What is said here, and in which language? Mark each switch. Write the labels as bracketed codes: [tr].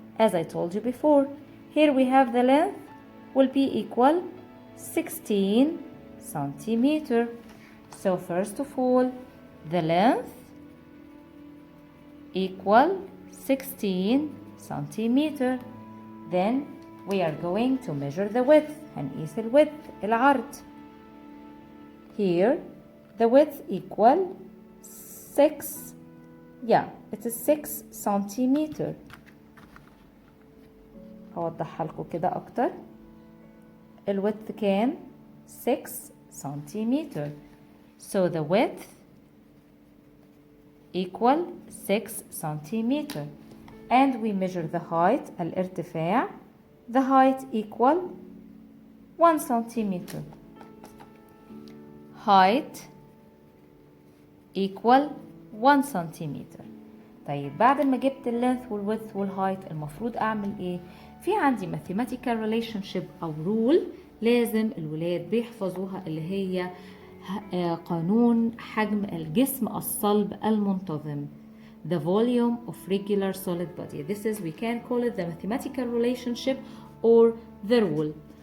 [en] As I told you before, here we have the length will be equal 16 centimeter. So first of all, the length equal 16 centimeter. Then we are going to measure the width. [ar] هنقيس الوidth العرض. [en] Here the width equal 6. Yeah, it is 6 centimeter. [ar] هوضحها لكم كده أكتر. الوidth كان 6 centimeter. [en] So the width equal 6 centimeter. And we measure the height, الارتفاع. The height equal 1 centimeter. Height equal 1 centimeter. [ar] طيب بعد ما جبت اللينث والويدث والهايت المفروض أعمل إيه؟ في عندي [en] mathematical relationship [ar] أو rule لازم الولاد بيحفظوها اللي هي قانون حجم الجسم الصلب المنتظم. [en] The volume of regular solid body. This is, we can call it the mathematical relationship or the rule.